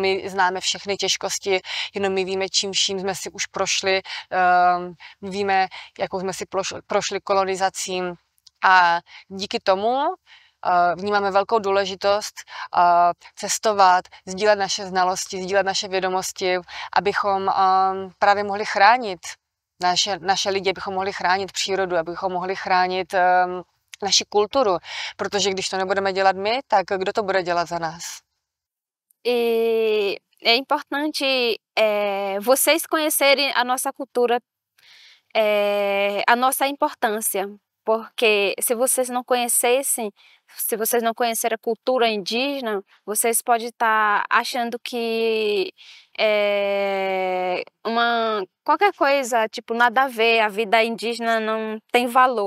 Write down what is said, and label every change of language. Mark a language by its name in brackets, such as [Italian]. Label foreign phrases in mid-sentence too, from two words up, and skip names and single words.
[Czech] my známe všechny těžkosti, jenom my víme, čím vším jsme si už prošli, víme, jakou jsme si prošli kolonizací a díky tomu vnímáme velkou důležitost cestovat, sdílet naše znalosti, sdílet naše vědomosti, abychom právě mohli chránit naše lidi, abychom mohli chránit přírodu, abychom mohli chránit naši kulturu, protože když to nebudeme dělat my, tak kdo to bude dělat za nás? [Portuguese] E é importante vocês conhecerem a nossa cultura a nossa importância, porque se vocês não conhecessem, se vocês não conhecerem a cultura indígena, vocês podem estar achando que qualquer coisa, tipo, nada a ver, a vida indígena não tem valor.